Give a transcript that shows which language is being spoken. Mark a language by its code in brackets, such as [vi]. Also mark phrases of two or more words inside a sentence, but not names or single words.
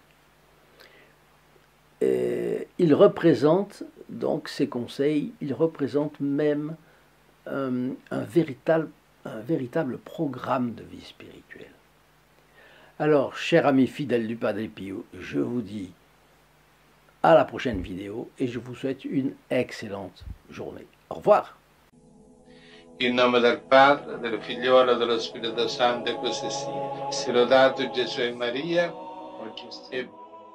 [fr] Ils représentent, donc ces conseils, ils représentent même un véritable programme de vie spirituelle. Alors, chers amis fidèles du Padre Pio, je vous dis à la prochaine vidéo et je vous souhaite une excellente journée. Au revoir. [it] In nome del Padre, del Figliolo e dello Spirito Santo, e così sia. Sia lodato Gesù e Maria, oggi e